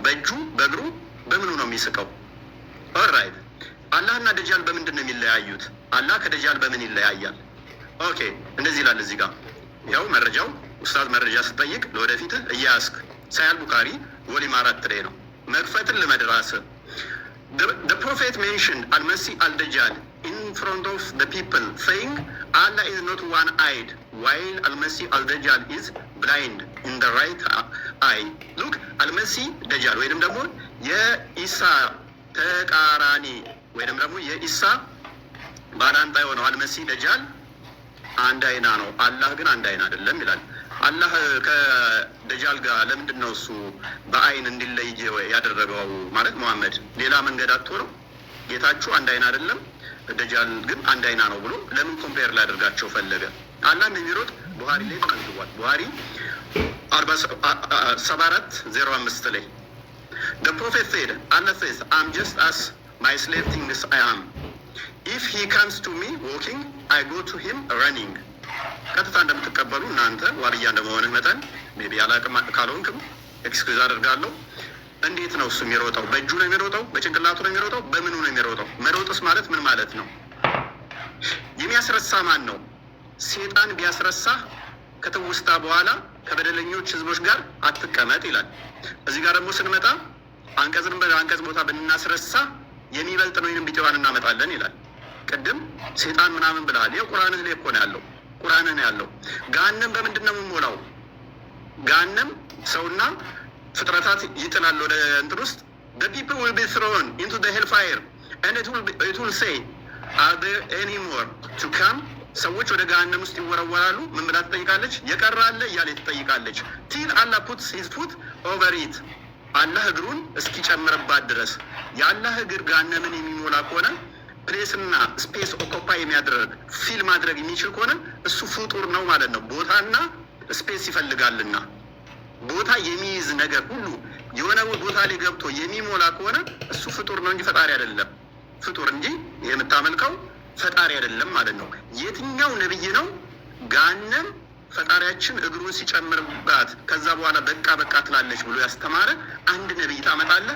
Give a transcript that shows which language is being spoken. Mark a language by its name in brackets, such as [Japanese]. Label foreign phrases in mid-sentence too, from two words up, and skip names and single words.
[Amharic] በእጁ በእግሩ በምኑ ነው የሚስቀው? ኦልራይት አላህና ደጃል በምንድን ነው የሚለያዩት? አላህ ከደጃል በምን ይለያያል? ኦኬ እንደዚህ ይላል እዚህ ጋር ያው መረጃው ኡስታዝ መረጃ ስጠይቅ ለወደፊት እያያስክ ሳይል ቡካሪ ቮሊም 4 ላይ ነው። መክፈትን ለመድራስ [English] the prophet mentioned al-Masih al-Dajjal in front of the people saying Allah is not one-eyed while al-Masih al-Dajjal is blind in the right eye. [Amharic] look al-Masih Dajjal ወይንም ደግሞ የኢሳ ተቃራኒ ወይንም ደግሞ የኢሳ ባላንጣ የሆነው አልመሲህ ደጃል አንድ አይና ነው። አላህ ግን አንድ አይና አይደለም ይላል። አላህ ከደጃል ጋር ለምንድን ነው እሱ በአይን እንዲለይ ያደረገው? ማለት መሐመድ ሌላ መንገድ አጥቶ ነው? ጌታችሁ አንድ አይና አይደለም ደጃል ግን አንድ አይና ነው ብሎ ለምን ኮምፔር ላደርጋቸው ፈለገ? አላህ እንደሚሮጥ ቡሃሪ ላይ ተመዝግቧል። ቡሃሪ 74:05 ላይ [English] the prophet said Allah says I'm just as my slave thinks I am. If he comes to me walking, I go to him running. [Amharic] ቀጥታ እንደምትቀበሉ እናንተ ዋልያ እንደመሆንህ መጠን ሜቢ አላቅም ካልሆንክም ኤክስኪውዝ አደርጋለሁ። እንዴት ነው እሱ የሚሮጠው? በእጁ ነው የሚሮጠው? በጭንቅላቱ ነው የሚሮጠው? በምኑ ነው የሚሮጠው? መሮጥስ ማለት ምን ማለት ነው? የሚያስረሳ ማን ነው? ሴጣን ቢያስረሳህ ከትውስታ በኋላ ከበደለኞች ህዝቦች ጋር አትቀመጥ ይላል። እዚህ ጋር ደግሞ ስንመጣ አንቀጽ ቦታ ብናስረሳ የሚበልጥ ነው ይህን ቢጤዋን እናመጣለን ይላል። ቅድም ሴጣን ምናምን ብለሃል። ይኸው ቁርአንህ ላይ እኮ ነው ያለው። ቁርአንህ ነው ያለው። ገሃነም በምንድን ነው የምንሞላው? ገሃነም ሰውና ፍጥረታት ይጥላል ወደ እንትን ውስጥ [English] the people will be thrown into the hellfire and it will say are there any more to come? [Amharic] ሰዎች ወደ ገሃነም ውስጥ ይወረወራሉ። ምን ብላ ትጠይቃለች? የቀረ አለ እያለ ትጠይቃለች። [English] till Allah puts his foot over it [Amharic] አላህ እግሩን እስኪጨምርባት ድረስ። የአላህ እግር ገሃነምን የሚሞላ ከሆነ ፕሌስና [English] space occupy [Amharic] የሚያደርግ ፊል ማድረግ የሚችል ከሆነ እሱ ፍጡር ነው ማለት ነው። ቦታና ስፔስ ይፈልጋልና ቦታ የሚይዝ ነገር ሁሉ የሆነ ቦታ ላይ ገብቶ የሚሞላ ከሆነ እሱ ፍጡር ነው እንጂ ፈጣሪ አይደለም። ፍጡር እንጂ የምታመልከው ፈጣሪ አይደለም ማለት ነው። የትኛው ነብይ ነው ገሃነም ፈጣሪያችን እግሩን ሲጨምርባት ከዛ በኋላ በቃ ትላለች ብሎ ያስተማረ አንድ ነብይ ታመጣለህ?